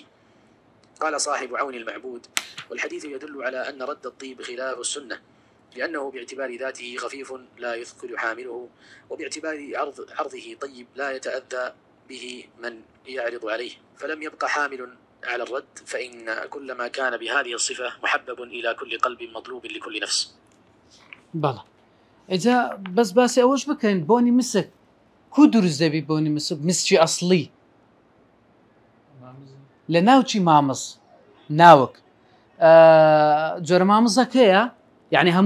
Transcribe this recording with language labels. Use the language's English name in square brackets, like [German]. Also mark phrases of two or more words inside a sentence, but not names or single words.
[Arabic] قال صاحب عون المعبود: والحديث يدل على أن رد الطيب خلاف السنة، لأنه باعتبار ذاته خفيف لا يثقل حامله، وباعتبار عرضه طيب لا يتأذى به من يعرض عليه، فلم يبق حامل على الرد، فإن كل ما كان بهذه الصفة محبب إلى كل قلب مطلوب لكل نفس. [Central Kurdish] بەڵێ ئەجا بەس باسی ئەوەش بکەین بۆنی مسک کو دروست دەبی بۆنی مسکی ئەسڵی لە ناوچی مامز ناوک جۆرە مامزەکەیە یعنی هەموو